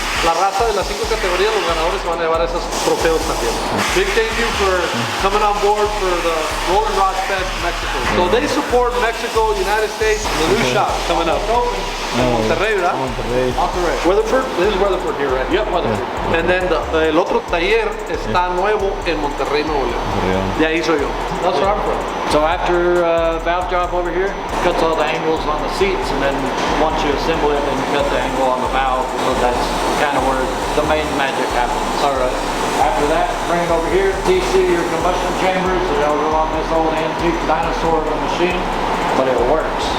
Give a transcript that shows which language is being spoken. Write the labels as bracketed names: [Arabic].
[Spanish] La raza de las 5 categorías, los ganadores se van a llevar esos trofeos también. [English] Big thank you for coming on board for the Rolling Rod Fest Mexico. So they support Mexico, United States, the new shop coming up. [Spanish] Monterrey, ¿verdad? Monterrey. [English] Weatherford? This is Weatherford here, right? Yep, Weatherford. And then [Spanish] el otro taller está nuevo en Monterrey, Nuevo León. De ahí soy yo. [English] That's where I'm from. So after valve job over here, cuts all the angles on the seats, and then once you assemble it, then you cut the angle on the valve. So that's kind of where the main magic happens. All right. After that, bring it over here, TC your combustion chambers, and it'll go on this old antique dinosaur of a machine, but it works.